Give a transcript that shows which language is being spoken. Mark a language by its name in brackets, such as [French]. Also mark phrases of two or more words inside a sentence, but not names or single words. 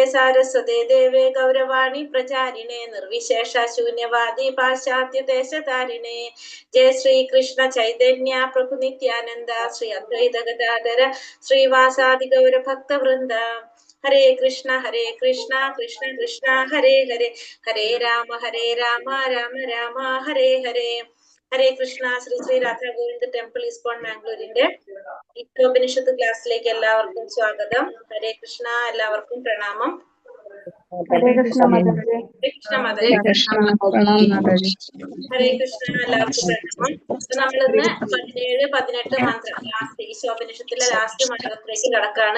[Sanskrit] Saraswate Deve Gauravani Pracharine Nirvishesha Shunyavadi Paschatya Deshatarine Jai Shri Krishna Chaitanya Prabhu Nityananda Shri Advaita Gadadhara Shri Vasadi Gaura Bhakta Vrinda Hare Krishna Krishna Krishna Hare Hare Hare Rama Rama Rama Hare Hare Hare Krishna. [Malayalam] Sri Radha Govinda Temple ISKCON Mangalore Upanishad ക്ലാസ്സിലേക്ക് എല്ലാവർക്കും സ്വാഗതം. ഹരേ കൃഷ്ണ. എല്ലാവർക്കും പ്രണാമം. ഹരേ കൃഷ്ണ മാതാജി. ഹരേ കൃഷ്ണ മാതാജി. ഹരേ കൃഷ്ണ. എല്ലാവർക്കും പ്രണാമം. നമ്മളിന്ന് 17, 18 മന്ത്രം ലാസ്റ്റ് ഈശോപനിഷത്തിലെ ലാസ്റ്റ് മന്ത്രത്തിലേക്ക് കടക്കാണ്.